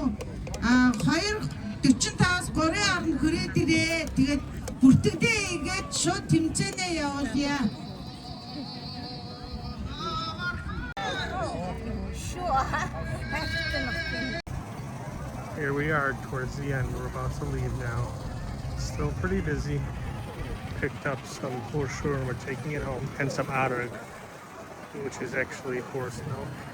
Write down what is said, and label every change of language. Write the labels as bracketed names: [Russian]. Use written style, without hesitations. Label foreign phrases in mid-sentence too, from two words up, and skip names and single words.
[Mongolian] 2:45-аас 3 орнд хүрээд ирээ. Тэгээд бүртгэдээ игээд шууд тэмцээнээ явуулъя. [English] Here we are towards the end. We're about to leave now. Still pretty busy. Picked up some khuushuur and we're taking it home, and some arag, which is actually horse milk.